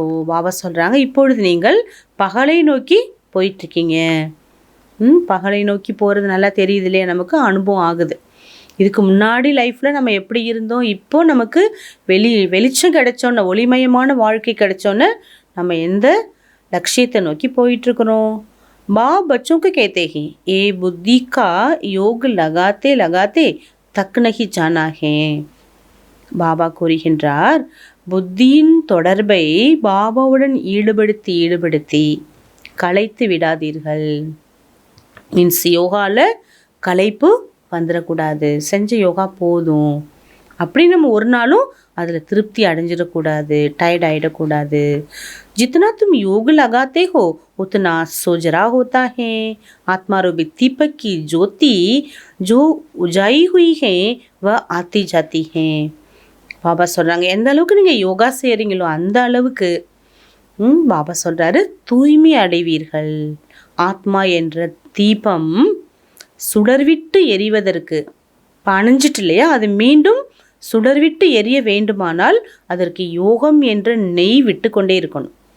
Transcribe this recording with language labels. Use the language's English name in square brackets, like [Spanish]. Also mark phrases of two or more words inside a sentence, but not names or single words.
[Tamil] பாபா சொல்கிறாங்க, இப்பொழுது நீங்கள் பகலை நோக்கி போயிட்டுருக்கீங்க. பகலை நோக்கி போகிறது நல்லா தெரியுது இல்லையா? நமக்கு அனுபவம் ஆகுது. இதுக்கு முன்னாடி லைஃப்பில் நம்ம எப்படி இருந்தோம், இப்போ நமக்கு வெளிச்சம் கிடைச்சோன்னே, ஒளிமயமான வாழ்க்கை கிடைச்சோன்னே நம்ம எந்த லட்சியத்தை நோக்கி போயிட்டுருக்குறோம்? [Hindi] माँ बच्चों को कहते हैं ये बुद्धि का योग लगाते लगाते तक नहीं जाना है. [Tamil] பாபா கூறுகின்றார், புத்தியின் தொடர்பை பாபாவுடன் ஈடுபடுத்தி ஈடுபடுத்தி களைத்து விடாதீர்கள். மீன்ஸ் யோகாவில் களைப்பு வந்துடக்கூடாது. செஞ்ச யோகா போதும் அப்படி நம்ம ஒரு நாளும் அதில் திருப்தி அடைஞ்சிடக்கூடாது, டயர்ட் ஆகிடக்கூடாது. [Hindi] जितना तुम योग लगाते हो उतना सोजरा होता है. आत्मारूपी दीपक की ज्योति जो उजाई हुई है वह आती जाती है. [Tamil] பாபா சொல்கிறாங்க, எந்த அளவுக்கு நீங்கள் யோகா செய்கிறீங்களோ அந்த அளவுக்கு பாபா சொல்கிறாரு, தூய்மை அடைவீர்கள். ஆத்மா என்ற தீபம் சுடர்விட்டு எரிவதற்கு அணைஞ்சிட்டு இல்லையா, அது மீண்டும் சுடர்விட்டு எரிய வேண்டுமானால் அதற்கு யோகம் என்ற நெய் விட்டு கொண்டே இருக்கணும்.